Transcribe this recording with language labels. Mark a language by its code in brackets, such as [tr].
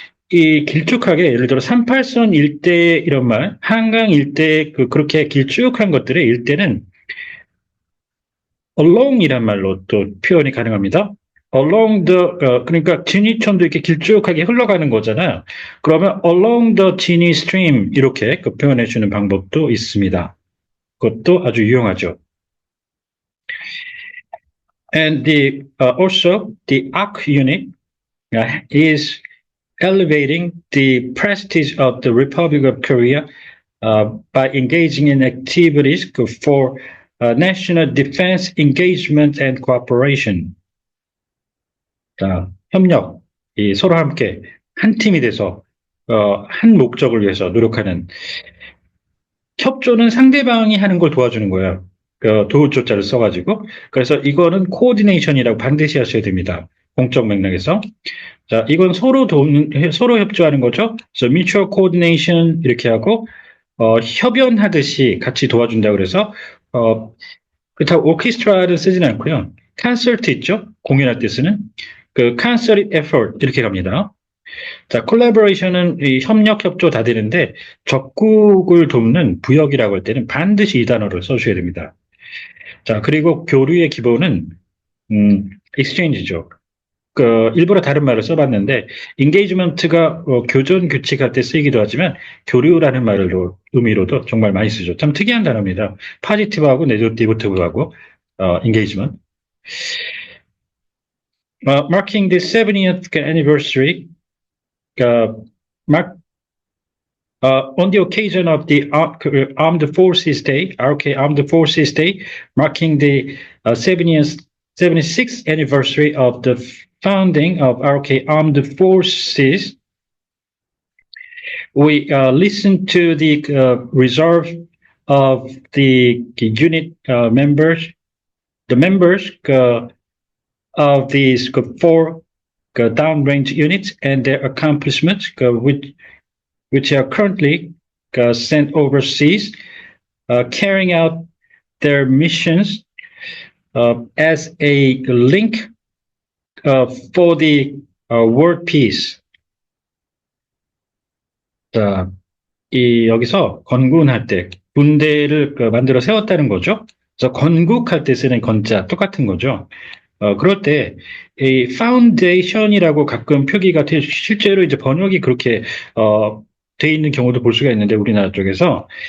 [ko] 이 길쭉하게 예를 들어 38선 일대 이런 말, 한강 일대 그렇게 길쭉한 것들의 일대는 along이란 말로 또 표현이 가능합니다. along the 그러니까 진이천도 이렇게 길쭉하게 흘러가는 거잖아요. 그러면 along the 진이 stream 이렇게 표현해 주는 방법도 있습니다. 그것도 아주 유용하죠. [en] And also the ARC unit is elevating the prestige of the Republic of Korea by engaging in activities for national defense engagement and cooperation. [ko] 자, 협력, 서로 함께 한 팀이 돼서 한 목적을 위해서 노력하는 협조는 상대방이 하는 걸 도와주는 거예요. 도우조자를 써가지고. 그래서 이거는 코오디네이션이라고 반드시 하셔야 됩니다. 공적 맥락에서. 자, 이건 서로 협조하는 거죠. 그래서 mutual coordination 이렇게 하고, 협연하듯이 같이 도와준다 그래서, 그렇다고 오케스트라를 쓰진 않고요. 콘서트 있죠? 공연할 때 쓰는. concerted effort 이렇게 갑니다. 자, collaboration은 이 협력, 협조 다 되는데 적국을 돕는 부역이라고 할 때는 반드시 이 단어를 써주셔야 됩니다. 자, 그리고 교류의 기본은 exchange죠. 일부러 다른 말을 써봤는데 engagement가 교전 규칙할 때 쓰이기도 하지만 교류라는 말로 의미로도 정말 많이 쓰죠. 참 특이한 단어입니다. 파지티브하고 네거티브하고 engagement. [en] Marking the 70th anniversary on the occasion of the Armed Forces Day, RK Armed Forces Day, marking the 76th anniversary of the founding of RK Armed Forces, we listened to the reserve of the unit members, the members of these four downrange units and their accomplishments, which are currently sent overseas, carrying out their missions as a link for the world peace. [ko] 자, 여기서 건군할 때 군대를 만들어 세웠다는 거죠. 그래서 건국할 때 쓰는 건자 똑같은 거죠. 그럴 때, 이 foundation이라고 가끔 표기가 실제로 이제 번역이 그렇게, 돼 있는 경우도 볼 수가 있는데, 우리나라 쪽에서.